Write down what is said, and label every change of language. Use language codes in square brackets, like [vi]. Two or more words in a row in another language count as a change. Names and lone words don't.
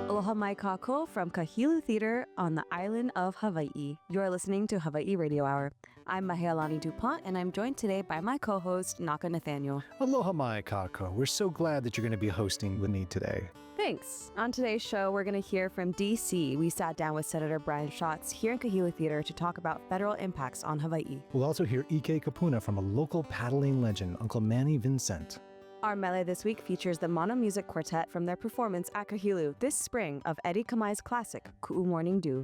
[haw] Aloha mai kākou [en] from Kahilu Theater on the island of Hawaiʻi. You're listening to Hawai'i Radio Hour. I'm Mahealani DuPont, and I'm joined today by my co-host, Naka Nathaniel. [haw] Aloha mai kākou. [en] We're so glad that you're going to be hosting with me today. Thanks. On today's show, we're going to hear from D.C. We sat down with Senator Brian Schatz here in Kahilu Theater to talk about federal impacts on Hawaiʻi. We'll also hear [haw] ʻike kūpuna [en] from a local paddling legend, Uncle Manny Vincent. Our mele this week features the Mana Music Quartet from their performance at Kahilu this spring of Eddie Kamae's classic, Ku'u Morning Dew.